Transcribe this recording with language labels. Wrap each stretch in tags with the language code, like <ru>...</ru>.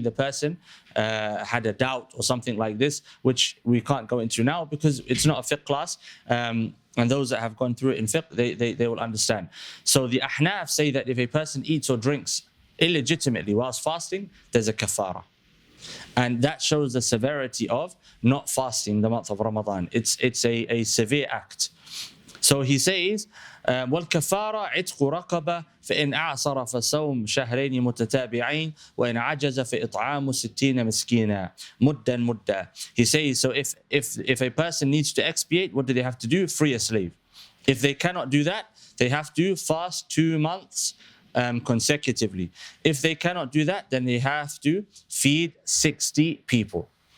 <en>the person had a doubt or something like this, which we can't go into now because it's not a fiqh class. And those that have gone through it in fiqh, they will understand. So the Ahnaf say that if a person eats or drinks illegitimately whilst fasting, there's a kafara. And that shows the severity of not fasting the month of Ramadan. It's a severe act. So he says,</en> <ar>والكفارة عتق رقبة فإن أعصر فصوم شهرين متتابعين وإن عجز فإطعام 60 مسكينا مدا.</ar> <en>He says, so if a person needs to expiate, what do they have to do? Free a slave. If they cannot do that, they have to fast 2 months consecutively. If they cannot do that, then they have to feed 60 people.</en>